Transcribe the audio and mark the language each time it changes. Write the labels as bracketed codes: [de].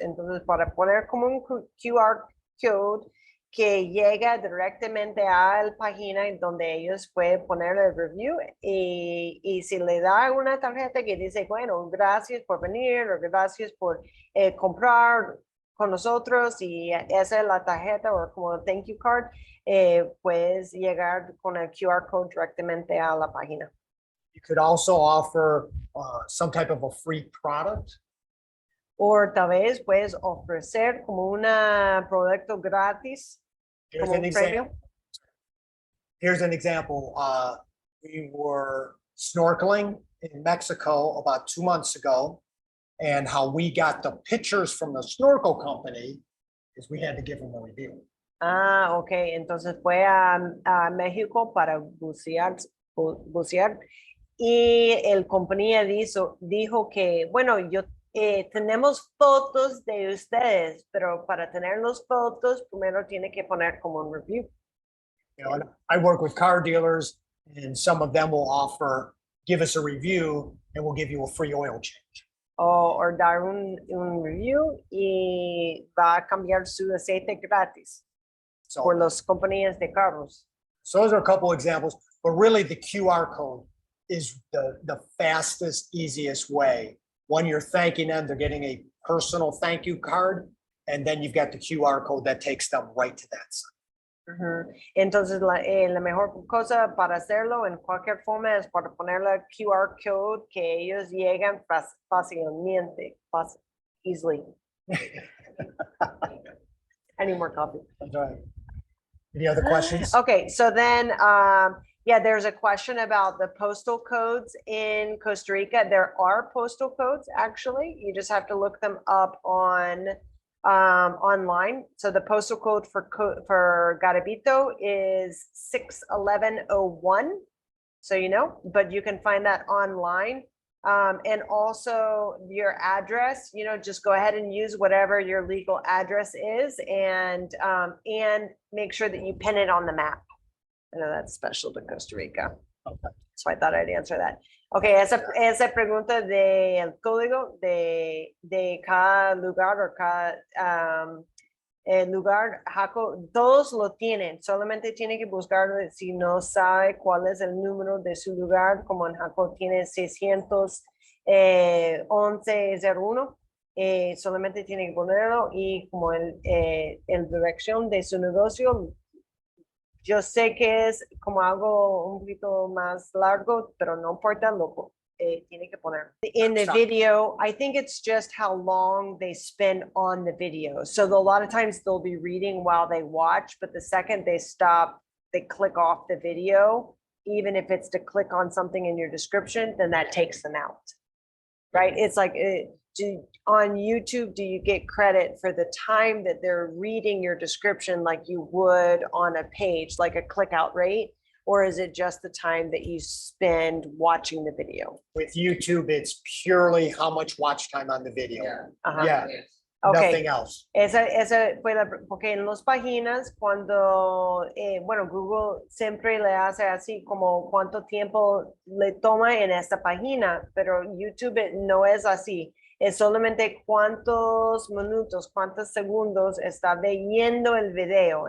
[es] Entonces, para poner como un QR code que llega directamente a la página donde ellos pueden poner el review y si le da una tarjeta que dice, bueno, gracias por venir o gracias por comprar con nosotros y esa es la tarjeta o como [en] thank you card, [es] puedes llegar con el QR code directamente a la página. [en] You could also offer some type of a free product. [es] O tal vez puedes ofrecer como un producto gratis, [en] Here's [es] como [en] an [es] un [en] example. [es] premio. [en] Here's an example. We were snorkeling in Mexico about 2 months ago. And how we got the pictures from the snorkel company is we had to give them a review. [es] Ok, entonces fue a México para bucear y el compañía dijo que, bueno, tenemos fotos de ustedes, pero para tener las fotos primero tiene que poner como un review. [en] You know, and I work with car dealers and some of them will offer, give us a review and we'll give you a free oil change. [es] O dar un review y va a cambiar su aceite gratis por [en] So, [es] las compañías de carros. [en] so those are a couple examples, but really the QR code is the fastest, easiest way. When you're thanking them, they're getting a personal thank you card, and then you've got the QR code that takes them right to that site. [es] Entonces, la mejor cosa para hacerlo en cualquier forma es para poner la QR code que ellos llegan fácilmente, [en] easily. I need more coffee. That's right. Any other questions? Okay, so then, yeah, there's a question about the postal codes in Costa Rica. There are postal codes, actually. You just have to look them up online. So the postal code for Garabito is 61101. So you know, but you can find that online. And also your address, you know, just go ahead and use whatever your legal address is and make sure that you pin it on the map. I know that's special to Costa Rica. Okay. So I thought I'd answer that. [es] Okay, esa pregunta del código de cada lugar o cada lugar, Jaco, todos lo tienen, solamente tiene que buscarlo si no sabe cuál es el número de su lugar, como en Jaco tiene 611-01, solamente tiene que ponerlo y como el dirección de su negocio Yo sé que es como algo un poquito más largo, pero no importa, tiene que poner. [en] In the Stop. video, I think it's just how long they spend on the video. So a lot of times they'll be reading while they watch, but the second they stop, they click off the video. Even if it's to click on something in your description, then that takes them out. Right? It's like, on YouTube, do you get credit for the time that they're reading your description like you would on a page, like a click out rate? Or is it just the time that you spend watching the video? With YouTube, it's purely how much watch time on the video. Yeah. Ajá. Yeah, Yes. Okay. nothing else. [es] Esa fue porque en las páginas, cuando, bueno, Google siempre le hace así como cuánto tiempo le toma en esta página, pero YouTube no es así. Es solamente cuántos minutos, cuántos segundos está viendo el video.